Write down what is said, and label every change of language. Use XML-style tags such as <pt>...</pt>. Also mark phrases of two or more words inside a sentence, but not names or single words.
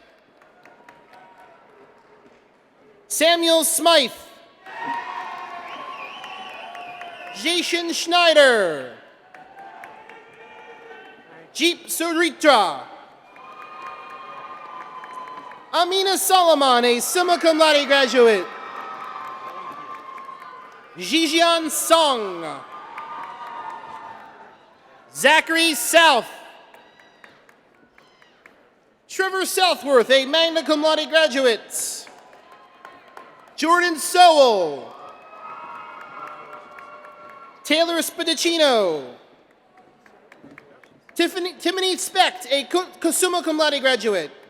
<en>Samuel Smythe. Jason Schneider. Jeep Suritra. Amina Solomon, a summa cum laude graduate. Jijian Song. Zachary South. Trevor Southworth, a magna cum laude graduate. Jordan Sowell. Taylor Spedicino. Tiffany Specht, a summa cum laude graduate.</en>